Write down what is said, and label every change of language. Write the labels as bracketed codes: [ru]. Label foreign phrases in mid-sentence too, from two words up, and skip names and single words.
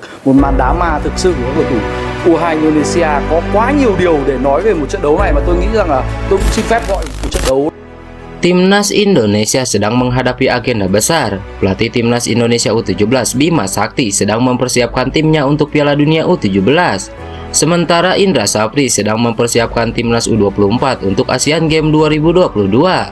[vi] một màn đá ma thực sự của cầu thủ U22 Indonesia. Có quá nhiều điều để nói về một trận đấu này mà tôi nghĩ rằng là tôi cũng xin phép gọi một trận đấu. [id] Timnas Indonesia sedang menghadapi agenda besar. Pelatih Timnas Indonesia U17 Bima Sakti sedang mempersiapkan timnya untuk Piala Dunia U17. Sementara Indra Sapri sedang mempersiapkan Timnas U24 untuk Asian Games 2022.